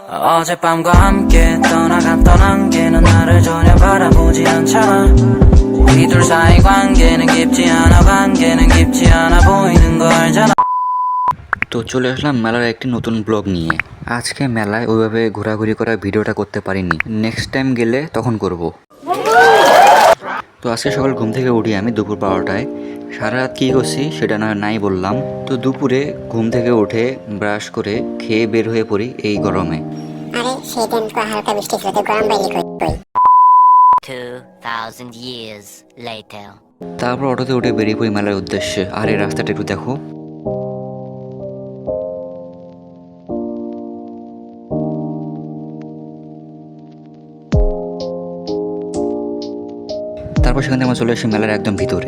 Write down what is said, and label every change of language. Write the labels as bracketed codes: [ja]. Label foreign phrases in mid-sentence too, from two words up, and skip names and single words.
[ko] 어젯밤과 함께 떠난 게는 나를 전혀 바라보지 않잖아. 우리 둘 사이 관계는 깊지 않아 보이는 거 알잖아. [bn] তো চলে আসলাম মেলার একটি নতুন ব্লগ নিয়ে। আজকে মেলায় ওইভাবে ঘোরাঘুরি করা ভিডিওটা করতে পারিনি, [en] next time [bn] গেলে তখন করব। তো আজকে সকাল ঘুম থেকে উঠি আমি দুপুর 12টায়। সারা রাত কী করছি সেটা নাই বললাম। তো দুপুরে ঘুম থেকে উঠে ব্রাশ করে খেয়ে বের হয়ে পড়ি এই গরমে। আরে সেই দিন তো হালকা বৃষ্টি ছিল, তো গরম বাইরে কই [en] 2000 years later. [bn] তারপর অটোতে উঠে বেরিয়ে পড়ি মেলার উদ্দেশ্যে। আর এই রাস্তাটা একটু দেখো, তারপর সেখান থেকে আমরা চলে আসি মেলার একদম ভিতরে।